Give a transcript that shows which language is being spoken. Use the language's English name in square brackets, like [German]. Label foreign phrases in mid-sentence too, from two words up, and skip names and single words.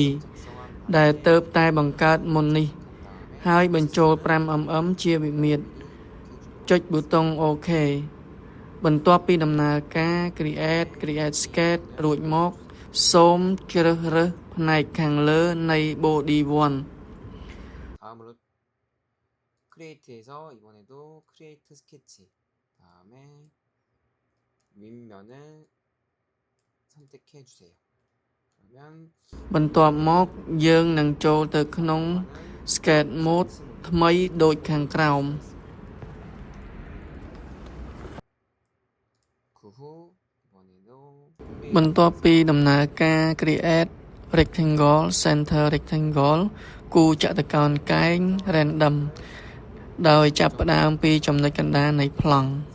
[Khmer] ដែលទើបតែបង្កើតមុននេះហើយបញ្ចូល 5mm ជាវិមាត្រចុចប៊ូតុង OK បន្ទាប់ពីដំណើរការ [English] Create Sketch [Khmer] រួចមកសូមជ្រើសរើសផ្នែកខាងលើនៃ Body 1 [Korean] 다음으로 Create에서 이번에도 Create Sketch 다음에 윗면을 선택해 주세요. [Khmer] 그러면 បន្ទាប់មកយើងនឹងចូលទៅក្នុង [English] Sketch Mode [Khmer] ថ្មីដូចខាងក្រោម បន្ទាប់ពីដំណើរការ [English] Create Rectangle Center Rectangle [Khmer] គូចតុកោណកែង Random ដោយចាប់ផ្ដើមពីចំណុចកណ្ដាលនៃប្លង់